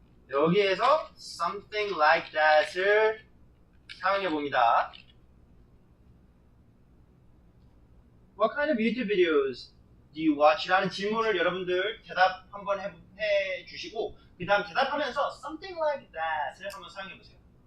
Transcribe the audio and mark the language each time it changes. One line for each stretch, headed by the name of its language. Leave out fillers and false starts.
Korean: 여기에서
English: something like that
Korean: 을 사용해 봅니다.
English: What kind of YouTube videos do you watch?
Korean: 라는 질문을 여러분들 대답 한번 해 주시고 그 다음 대답하면서
English: something like that
Korean: 을 한번 사용해 보세요.